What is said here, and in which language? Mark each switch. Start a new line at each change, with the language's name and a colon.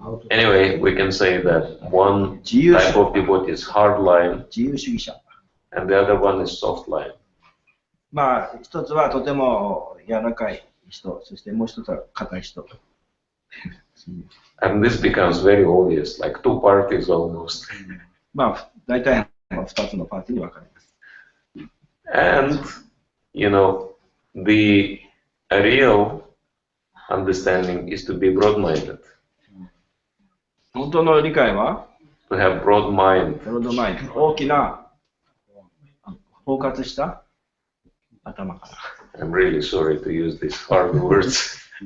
English: Anyway, we can say that one type of devotee is hard line,
Japanese: 自由主義者。
English: and the other one is soft line.
Japanese: まあ、一つはとても柔らかい人、そしてもう一つは硬い人。
English: And this becomes very obvious, like two parties almost.
Japanese: まあ、大体二つのパーティーに分かれます。
English: And, the real understanding is to be broad-minded.
Japanese: 本当の理解は
English: To have broad mind.
Japanese: ブロードマインド、大きな包括した頭から。
English: I'm really sorry to use these hard words.